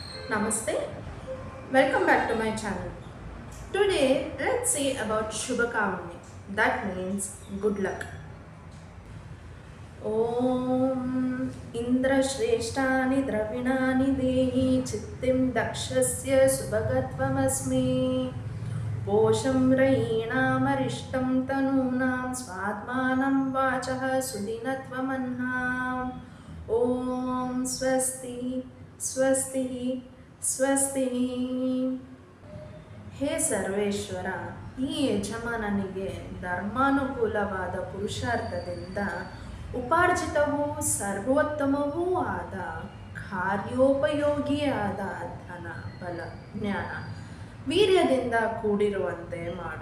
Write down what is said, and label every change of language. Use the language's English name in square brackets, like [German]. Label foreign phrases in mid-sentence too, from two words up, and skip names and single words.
[English] Namaste. Welcome back to my channel. Today, let's see about Shubhakamani. That means good luck. [Sanskrit] ॐ इन्द्र श्रेष्ठानि द्रविणानि धेहि चित्तिं दक्षस्य सुभगत्वमस्मे पोषं रयीणामरिष्टिं तनूनां स्वाद्मानं वाचः सुदिनत्वमह्नाम् ॐ स्वस्ति स्वस्ति स्वस्ति. [Kannada] ಹೇ ಸರ್ವೇಶ್ವರ, ಈ ಯಜಮಾನನಿಗೆ ಧರ್ಮಾನುಕೂಲವಾದ ಪುರುಷಾರ್ಥದಿಂದ ಉಪಾರ್ಜಿತವೂ ಸರ್ವೋತ್ತಮವೂ ಆದ ಕಾರ್ಯೋಪಯೋಗಿಯಾದ ಧನ, ಬಲ, ಜ್ಞಾನ, ವೀರ್ಯದಿಂದ ಕೂಡಿರುವಂತೆ ಮಾಡು.